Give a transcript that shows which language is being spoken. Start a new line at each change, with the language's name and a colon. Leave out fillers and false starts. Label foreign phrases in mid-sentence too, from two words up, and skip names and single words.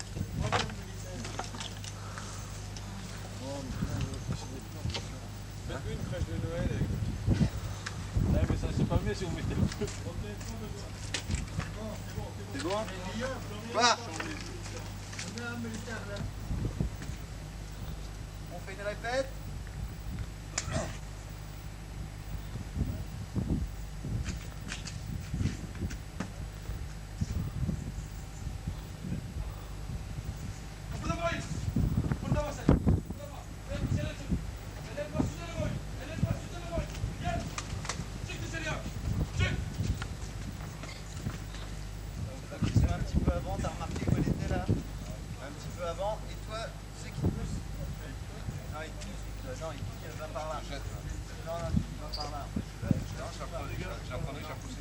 French: Faites-lui une crèche de Noël avec... Ouais, mais ça c'est pas mieux si vous mettez le feu. C'est bon? Pas. On fait une répète.
Turkish: Kıpırdamayın! Kıpırdama sen! Kıpırdama! Ellerini dışarıya çık! Ellerini başının üzerine koy! Ellerini başının üzerine koy! Gel! Çık dışarıya! Çık!
French: Un petit peu avant, t'as remarqué où elle était là? Un petit peu avant. Et toi, tu sais qui pousse? Non, il pousse. Non, il va par là. Non, non, il va par là. J'apprenais, j'ai poussé.